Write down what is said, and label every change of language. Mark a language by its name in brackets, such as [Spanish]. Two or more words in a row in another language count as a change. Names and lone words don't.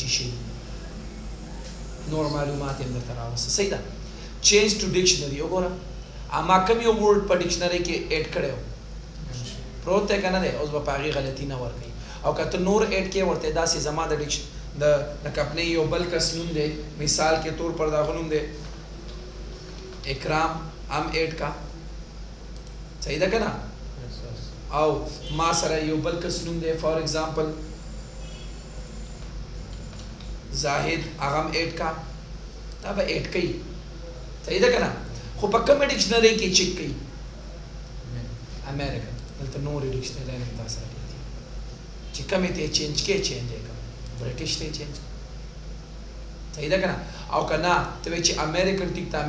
[Pashto] چې شي نور معلومات یې هم درته راوسته صحیح ده [English] change to dictionary [Pashto] وګوره ما کوم یو ورډ په ډکشنري کې اډ کړی و پروت دی که نه دی اوس به په هغې غلطي نه ورکوي او که ته نور اډ کې ورته داسې زما د لکه اپنے یو بل کس نوم دی [Urdu] مثال کے طور پر [Pashto] داغه نوم دی اکرام ام اډ کا صحیح ده که نه او ما سره یو بل کس نوم دی [English] for example [Pashto] زاهد هغه هم اډ کا دا به اډ کوي صحیح ده که نه خو په کومه ډکشنري کې چیک کوي امریکن دلته نورې ډکشنري هم تا سره کوي چې کومې ته چینج کې چینج یې کوي برټش ته چینج صحیح ده که نه او که نه ته وایي چې امریکن ټیک ته